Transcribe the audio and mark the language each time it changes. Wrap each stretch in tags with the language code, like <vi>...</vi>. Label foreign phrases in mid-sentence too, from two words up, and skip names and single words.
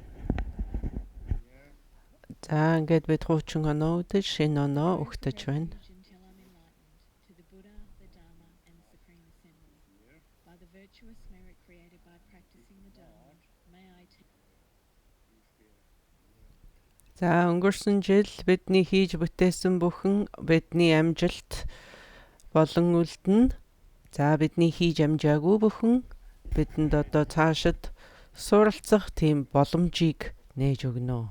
<mn>За ингээд бид хуучин оноо үдэж шинэ оноо өгтөж байна.</mn> <en>Until I'm enlightened to the Buddha, the Dharma, and the Supreme Assembly. By the virtuous merit created by practicing the Dharma, may I</en> <mn>За өнгөрсөн жил бидний хийж бүтээсэн бүхэн бидний амжилт болон үлдэнэ. За бидний хийж амжаагүй бүхэн бидэнд одоо цаашид суралцах тийм боломжийг нээж өгнө.</mn>